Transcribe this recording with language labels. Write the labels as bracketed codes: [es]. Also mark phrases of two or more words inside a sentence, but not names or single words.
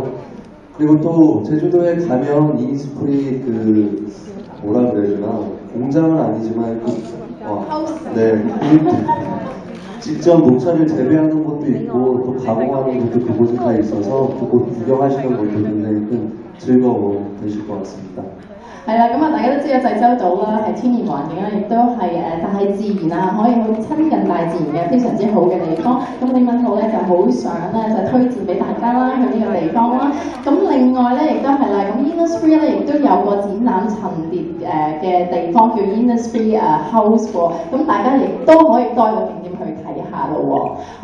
[ko] 그리고 또 제주도에 가면 이니스프리 그 뭐라 그래야 되나 공장은 아니지만 네. 직접 녹차를 재배하는 곳도 있고 또 가공하는 곳도 그곳에 다 있어서 그곳 구경하시는 것도 굉장히 큰 즐거움 되실 것 같습니다. [yue] 係啦，咁大家都知道濟州島啦，係天然環境啦，亦都係大自然啊，可以好親近大自然嘅非常之好嘅地方。咁李敏浩咧就好想咧就推薦俾大家啦，去呢個地方啦。咁另外咧亦都係啦，咁 Innisfree 咧亦都有個展覽陳列嘅地方叫 Innisfree House 喎，咁大家亦都可以多一個景點去睇下咯喎。